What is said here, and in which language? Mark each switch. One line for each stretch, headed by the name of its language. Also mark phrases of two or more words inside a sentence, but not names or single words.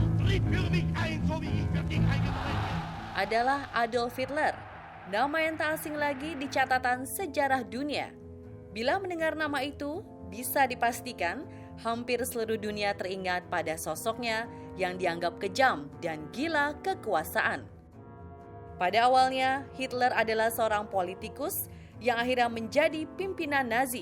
German: Tritt für mich ein, so wie ich für dich eingetreten bin.
Indonesian: Adalah Adolf Hitler, nama yang tak asing lagi di catatan sejarah dunia. Bila mendengar nama itu, bisa dipastikan hampir seluruh dunia teringat pada sosoknya yang dianggap kejam dan gila kekuasaan. Pada awalnya, Hitler adalah seorang politikus yang akhirnya menjadi pimpinan Nazi.